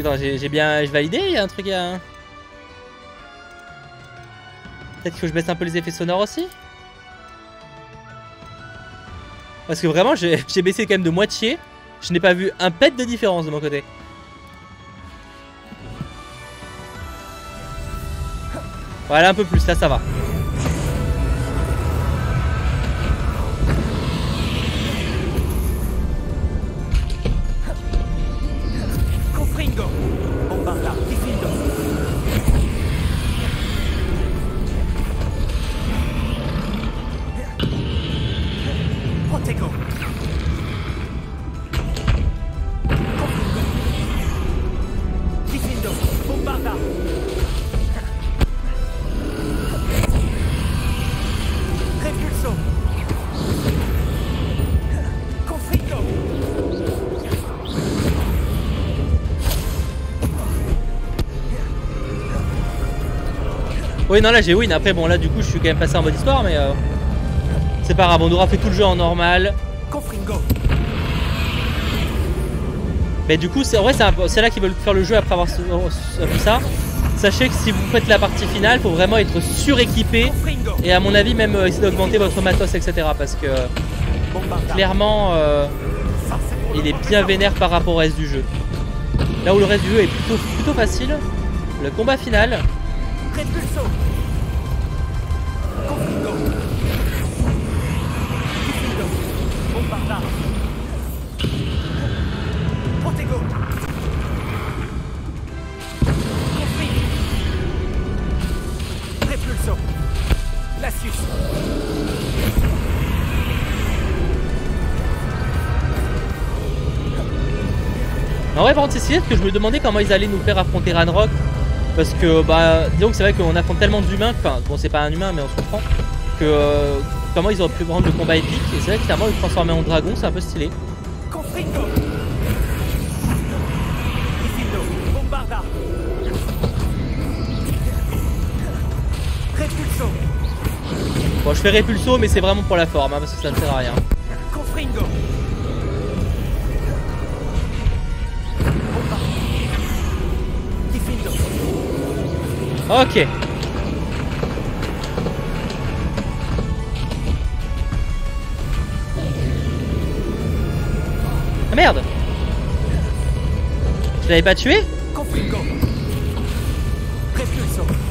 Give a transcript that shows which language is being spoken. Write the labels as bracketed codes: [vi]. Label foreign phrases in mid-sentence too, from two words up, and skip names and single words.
[fr] Attends, j'ai bien validé, il y a un truc à. Peut-être que je baisse un peu les effets sonores aussi. Parce que vraiment, j'ai baissé quand même de moitié. Je n'ai pas vu un pet de différence de mon côté. Voilà, un peu plus, là ça va. Confringo, Bombarda, Diffindo. Protego. Confringo. Diffindo, Bombarda. Repulso. Confringo. Oui, non, là j'ai win. Après, bon, là du coup, je suis quand même passé en mode histoire, mais c'est pas grave. On aura fait tout le jeu en normal. Confringo. Mais du coup, en vrai, c'est là qu'ils veulent faire le jeu après avoir vu ça. Sachez que si vous faites la partie finale, faut vraiment être suréquipé. Et à mon avis, même essayer d'augmenter votre matos, etc. Parce que clairement, il est bien vénère par rapport au reste du jeu. Là où le reste du jeu est plutôt facile. Le combat final. Repulso. Confringo. Diffindo. Bombarda. Protego. Confringo. Repulso. Lasius. En vrai, par contre, c'est si que je me demandais comment ils allaient nous faire affronter Ranrock. Parce que, bah, disons que c'est vrai qu'on affronte tellement d'humains, enfin, bon, c'est pas un humain, mais on se comprend, que comment ils auraient pu rendre le combat épique. Et c'est vrai que finalement, le transformer en dragon, c'est un peu stylé. Confringo. Diffindo. Bombarda. Repulso. Bon, je fais Repulso, mais c'est vraiment pour la forme, hein, parce que ça ne sert à rien. Confringo. Bombarda. Diffindo. Ok. Ah merde! Je l'avais pas tué? Confringo. Repulso.